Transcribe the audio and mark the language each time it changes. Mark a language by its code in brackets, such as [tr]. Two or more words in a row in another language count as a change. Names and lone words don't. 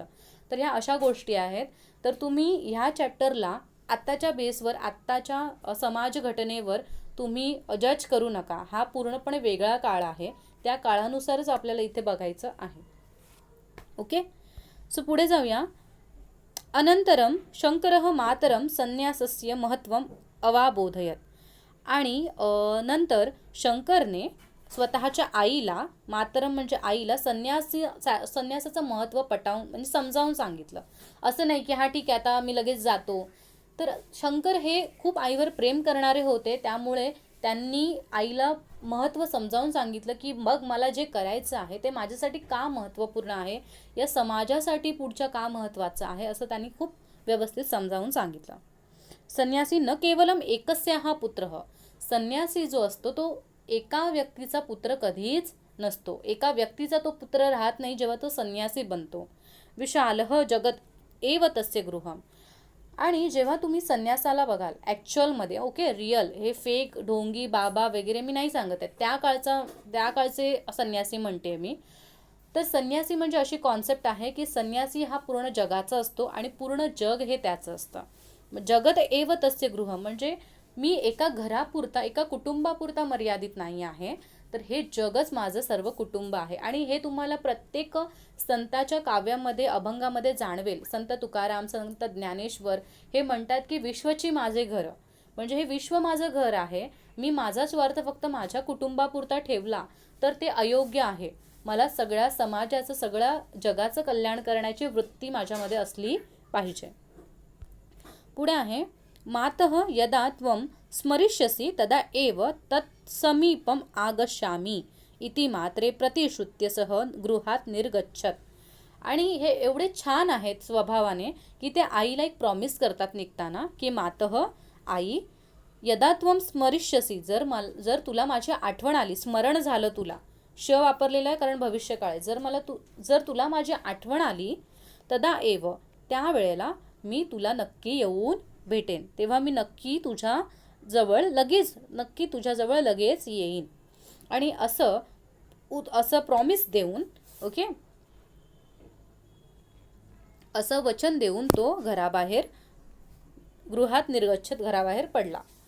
[mr] तर ह्या अशा गोष्टी आहेत. तर तुम्ही ह्या चॅप्टरला आत्ताच्या बेसवर, आत्ताच्या समाज घटनेवर तुम्ही जज करू नका. हा पूर्णपणे वेगळा काळ आहे, त्या काळानुसारच आपल्याला इथे बघायचं आहे. [en] okay, so [mr] पुढे जाऊया. [sa] अनंतरम शंकरः मातरम संन्यासस्य महत्त्वम अवाबोधयत. [mr] आणि नंतर शंकरने स्वतःच्या आईला, मातरम म्हणजे आईला, संन्यासाचं महत्त्व पटावून म्हणजे समजावून सांगितलं. असं नाही की हा ठीक आहे आता मी लगेच जातो. तर शंकर हे खूप आईवर प्रेम करणारे होते, त्यामुळे त्यांनी आईला महत्त्व समजावून सांगितलं की मग मला जे करायचं आहे ते माझ्यासाठी का महत्त्वपूर्ण आहे, या समाजासाठी पुढच्या का महत्त्वाचं आहे, असं त्यांनी खूप व्यवस्थित समजावून सांगितलं. [sa] संन्यासी न केवलम एकस्याः पुत्रः. [mr] संन्यासी जो असतो तो एका व्यक्तीचा पुत्र कधीच नसतो. एका व्यक्तीचा तो पुत्र राहत नाही जेव्हा तो संन्यासी बनतो. [sa] विशालः जगत एव तस्य गृहम. [mr] आणि जेव्हा तुम्ही संन्यासाला बघाल ॲक्च्युअलमध्ये, [en] okay, real, [mr] हे फेक ढोंगी बाबा वगैरे मी नाही सांगत आहे, त्या काळचे संन्यासी म्हणते मी. तर संन्यासी म्हणजे अशी कॉन्सेप्ट आहे की संन्यासी हा पूर्ण जगाचा असतो आणि पूर्ण जग हे त्याचं असतं. [sa] जगत एव तस्य गृह [mr] म्हणजे मी एका घरापुरता, एका कुटुंबापुरता मर्यादित नाही आहे, तर हे जगच माझं सर्व कुटुंब आहे. आणि हे तुम्हाला प्रत्येक संताच्या काव्यामध्ये, अभंगामध्ये जाणवेल. संत तुकाराम, संत ज्ञानेश्वर हे म्हणतात की विश्वची माझे घर, म्हणजे हे विश्व माझं घर आहे. मी माझा स्वार्थ फक्त माझ्या कुटुंबापुरता ठेवला तर ते अयोग्य आहे. मला सगळ्या समाजाचं, सगळ्या जगाचं कल्याण करण्याची वृत्ती माझ्यामध्ये असली पाहिजे. [sa] पुढे आहे मातः यदा त्वं स्मरिष्यसि तदा एव तत्समीपम आगच्छामि इति मात्रे प्रतिश्रुत्य सह गृहात निर्गच्छत. [mr] आणि हे एवढे छान आहेत स्वभावाने की ते आईला एक प्रॉमिस करतात निघताना की मातः, आई, [sa] यदा त्वं स्मरिष्यसि, [mr] जर तुला माझी आठवण आली, स्मरण झालं, तुला श वापरलेला आहे कारण भविष्यकाळ आहे, जर तुला माझी आठवण आली, [sa] तदा एव, [mr] त्यावेळेला मी तुला नक्की येऊन भेटेन, तेव्हा मी नक्की तुझ्याजवळ लगेच येईन. आणि असं प्रॉमिस देऊन, ओके, असं वचन देऊन तो [sa] गृहात निर्गच्छत, [mr] घराबाहेर पडला.